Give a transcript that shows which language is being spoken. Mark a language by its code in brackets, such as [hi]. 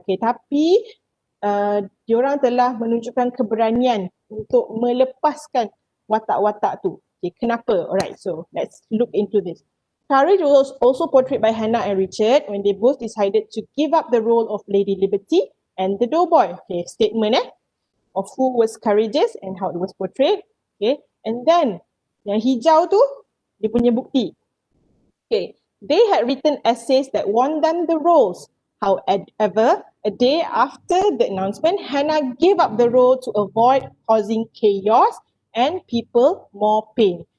[ms] Okay, tapi diorang telah menunjukkan keberanian untuk melepaskan watak-watak tu. Okay, kenapa? [en] Alright, so let's look into this. Courage was also portrayed by Hannah and Richard when they both decided to give up the role of Lady Liberty and the doughboy. Okay, statement of who was courageous and how it was portrayed. [ms] Okay, and then yang hijau tu dia punya bukti. [en] Okay, they had written essays that won them the roles. However, a day after the announcement, Hannah gave up the role to avoid causing chaos and people more pain.